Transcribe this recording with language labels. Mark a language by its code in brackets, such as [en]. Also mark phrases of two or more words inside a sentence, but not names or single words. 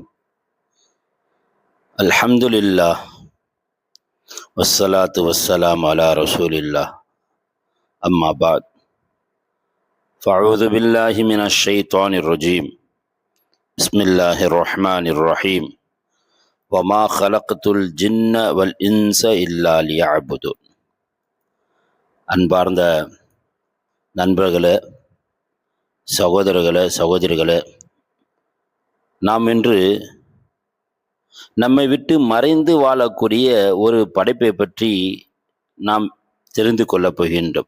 [ar] الحمد لله والصلاة والسلام على رسول الله. أما بعد فأعوذ بالله من الشيطان الرجيم. بسم الله الرحمن الرحيم. وما خلقت الجن والإنس إلا ليعبدون. [ta] அன்பார்ந்த நண்பர்களே, சகோதரர்களே, சகோதரிகளே, நாம் இன்று நம்மை விட்டு மறைந்து வாழக்கூடிய ஒரு படைப்பை பற்றி நாம் தெரிந்து கொள்ளப் போகின்றோம்.